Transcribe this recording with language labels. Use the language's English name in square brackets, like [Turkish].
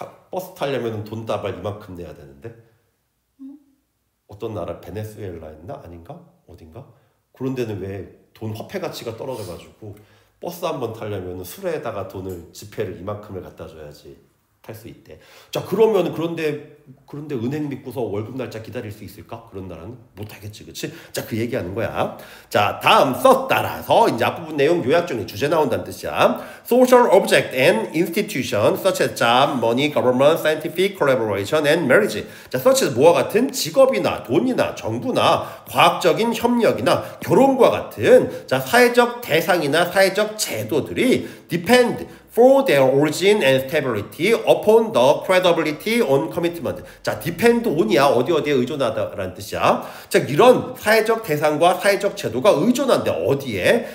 [Korean] 버스 타려면 돈 다발 이만큼 내야 되는데 어떤 나라 베네수엘라였나 아닌가 어딘가 그런 데는 왜 돈 화폐 가치가 떨어져가지고 버스 한번 타려면 수레에다가 돈을 지폐를 이만큼을 갖다 줘야지 탈 수 있대. 자, 그러면 그런데 은행 믿고서 월급 날짜 기다릴 수 있을까? 그런 나라는 못하겠지, 그치? 자, 그 얘기하는 거야. 자, 다음 따라서 이제 앞부분 내용 요약 정리 주제 나온다는 뜻이야. [English] Social object and institution such as job, money, government, scientific collaboration and marriage. [Korean] 자, such as 뭐와 같은 직업이나 돈이나 정부나 과학적인 협력이나 결혼과 같은 자, 사회적 대상이나 사회적 제도들이 [English] depend for their origin and stability upon the credibility on commitment. [Korean] 자, depend on이야. 어디에 의존하다라는 뜻이야. 자, 이런 사회적 대상과 사회적 제도가 의존한데 어디에?